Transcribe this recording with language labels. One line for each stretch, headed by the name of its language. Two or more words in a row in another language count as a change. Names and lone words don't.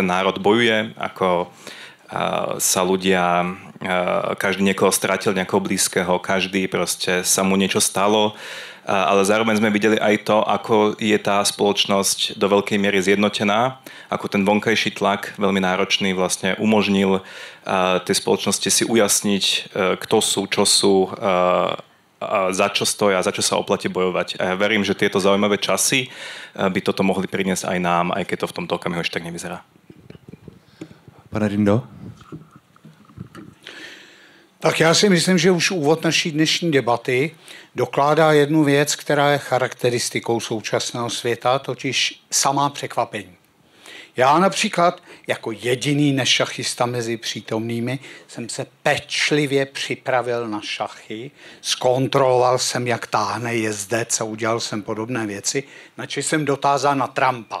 Slovak: národ bojuje, ako sa ľudia, každý niekoho stratil, nejakého blízkeho, každý proste sa mu niečo stalo, ale zároveň sme videli aj to, ako je tá spoločnosť do veľkej miery zjednotená, ako ten vonkajší tlak, veľmi náročný, vlastne umožnil tej spoločnosti si ujasniť, kto sú, čo sú, za čo stoja, za čo sa oplatí bojovať. A ja verím, že tieto zaujímavé časy by toto mohli priniesť aj nám, aj keď to v tomto okamihu ešte tak nevyzerá.
Czech: Pane Rindo? Tak já si myslím, že už úvod naší dnešní debaty dokládá jednu věc, která je charakteristikou současného světa, totiž samá překvapení. Já například jako jediný nešachista mezi přítomnými jsem se pečlivě připravil na šachy, zkontroloval jsem, jak táhne jezdec a udělal jsem podobné věci, načež jsem dotázal na Trumpa.